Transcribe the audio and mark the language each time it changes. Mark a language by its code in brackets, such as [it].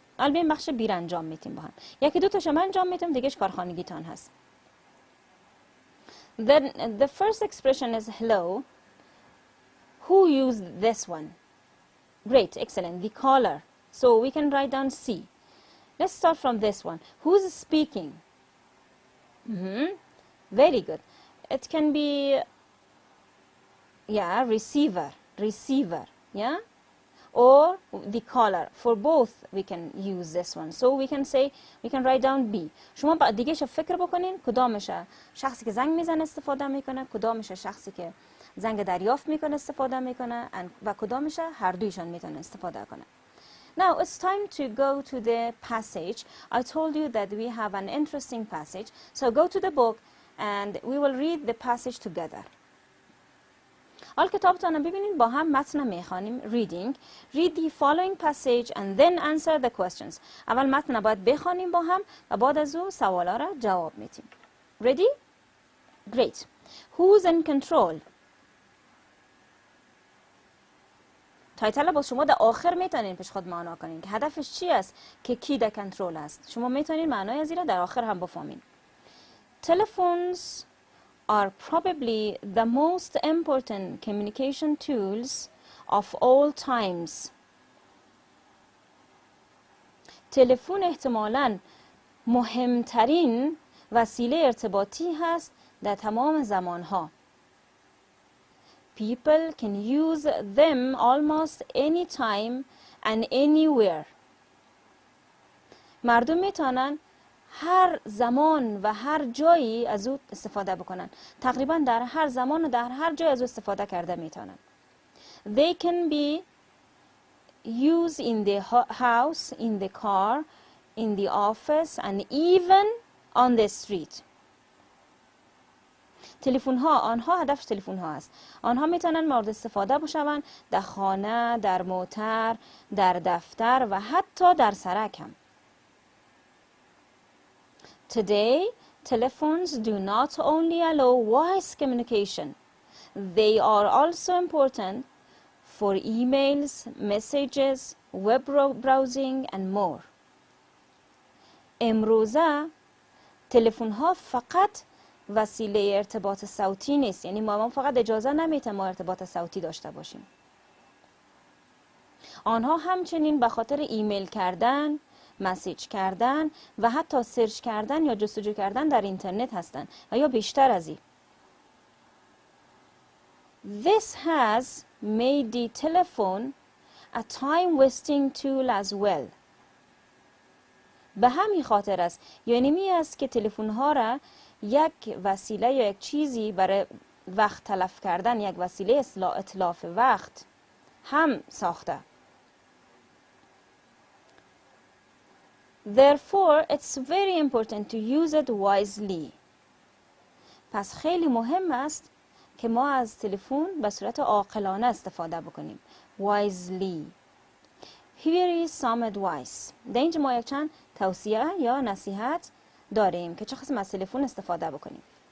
[fa] البته بخش B را انجام میتیم با هم. یکی دو تاشو من انجام میتیم دیگهش کارخانگیتان هست. [en] Then the first expression is hello. Who used this one? Great, excellent. The caller. So we can write down C. Let's start from this one. Who's speaking? Very good. It can be receiver, yeah? Or the caller. For both we can use this one. So we can write down B. [fa] شما بعد دیگه فکر بکنین کدامش شخصی که زنگ میزنه استفاده میکنه، کدامش شخصی که زنگ دریافت میکنه استفاده میکنه و کدامش هر دویشان میتونه استفاده کنه. [en] Now it's time to go to the passage. I told you that we have an interesting passage. So go to the book and we will read the passage together. [fa] حال کتابتان رو ببینید با هم متن میخوانیم. [en] Reading. Read the following passage and then answer the questions. [fa] اول متن باید بخوانیم با هم و بعد از او سوالا را جواب میدیم. [en] Ready? Great. Who's in control? [fa] تایتل با شما در آخر میتونین پیش خود معنا کنین که هدفش چی است که کی در کنترل است. شما میتونین معنای از این را در آخر هم بفهمین. [en] Telephones are probably the most important communication tools of all times. [fa] تلفن احتمالاً مهمترین وسیله ارتباطی هست در تمام زمانها. [en] People can use them almost any time and anywhere. [fa] مردم میتونن هر زمان و هر جایی از او استفاده بکنن. تقریبا در هر زمان و در هر جای از او استفاده کرده میتونن. [en] They can be used in the house, in the car, in the office and even on the street. [fa] تلفن ها، آنها هدف تلفن ها است. آنها میتونن مورد استفاده بشوند در خانه، در موتر، در دفتر و حتی در سرک هم. [en] Today, telephones do not only allow voice communication, they are also important for emails, messages, web browsing and more. [fa] امروزه تلفن ها فقط وسیله ارتباط صوتی نیست، یعنی ما فقط اجازه نمیتیم ما ارتباط صوتی داشته باشیم. آنها همچنین به خاطر ایمیل کردن، مسیج کردن و حتی سرچ کردن یا جستجو کردن در اینترنت هستند و یا بیشتر از این. [en] This has made the telephone a time wasting tool as well. [fa] به همین خاطر است، یعنی می است که تلفن ها را یک وسیله یا یک چیزی برای وقت تلف کردن، یک وسیله اتلاف وقت هم ساخته. [en] Therefore, it's very important to use it wisely. [fa] پس خیلی مهم است که ما از تلفن به صورت عاقلانه استفاده بکنیم. [en] Wisely. Here is some advice. [fa] در اینجا ما یک چند توصیه یا نصیحت داریم که چه قسم از تلفن استفاده بکنیم.